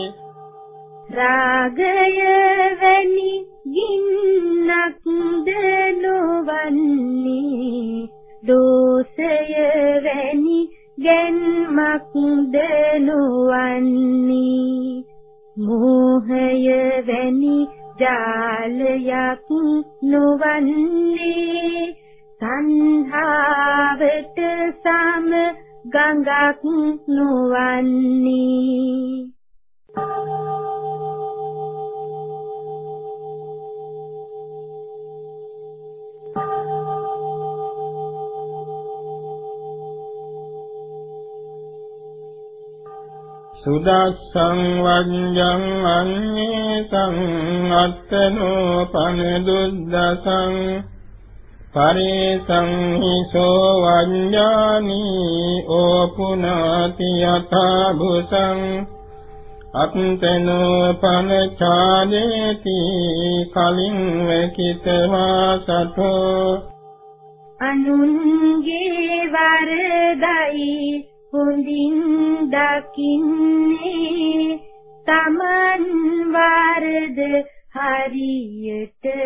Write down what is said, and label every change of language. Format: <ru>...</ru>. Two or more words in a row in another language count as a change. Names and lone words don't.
<si>රාගය වැනි ගින්නක් දනවන්නේ දෝෂය වැනි ගැන්මක් දනවන්නේ මෝහය වැනි ජාලයක් නොවන්නේ තණ්හාවට සම ගඟක් නොවන්නේ</si> <pi>සුදස්සං වඤ්ඤං අඤ්ඤේසං අත්තනෝ පන දුද්දසං පරිසංහිසෝ වඤ්ඤානි ඕපුනාති යථා භුසං අත්තනෝ පනචාදේති කලින් වකිතවා සතෝ</pi> <si>අනුන්ගේ වරදයි හොඳින් දකින්නේ තමන් වරද හරියට</si>